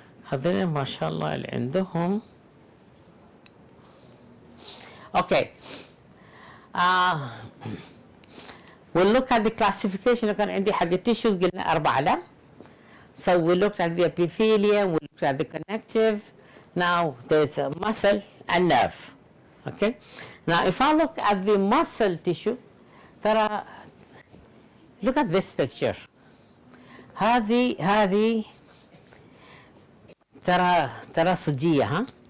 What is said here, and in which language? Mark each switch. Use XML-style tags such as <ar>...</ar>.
<ar>هذول ما شاء الله اللي عندهم.</ar> <en>Okay, we'll look at the classification.</en> <ar>كان عندي حق التيشوز قلنا 4 علم.</ar> <en>So we looked at the epithelium, we looked at the connective. Now there's a muscle and nerve. Okay, now if I look at the muscle tissue, ترى look at this picture.</en> <ar>هذه ترى صجية, ها?</ar>